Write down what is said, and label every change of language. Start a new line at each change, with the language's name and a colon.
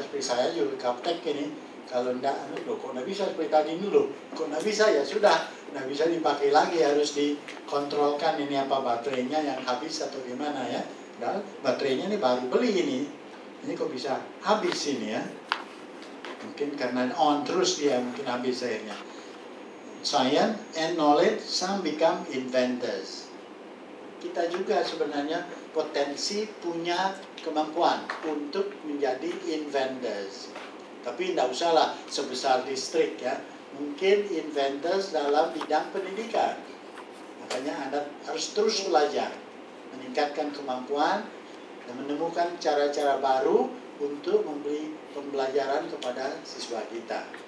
Indonesian: Seperti saya juga gaptek ini. Kalau enggak, loh, kok enggak bisa seperti tadi dulu? Kok enggak bisa? Ya sudah, enggak bisa dipakai lagi, harus dikontrolkan ini apa baterainya yang habis atau gimana ya. Dan baterainya ini baru beli ini. Ini kok bisa habis ini ya? Mungkin karena on terus dia mungkin habis akhirnya.
English: Science and knowledge, some become inventors.
Indonesian: Kita juga sebenarnya potensi punya kemampuan untuk menjadi inventors. Tapi tidak usah lah sebesar distrik ya. Mungkin inventors dalam bidang pendidikan. Makanya Anda harus terus belajar, meningkatkan kemampuan dan menemukan cara-cara baru untuk memberi pembelajaran kepada siswa kita.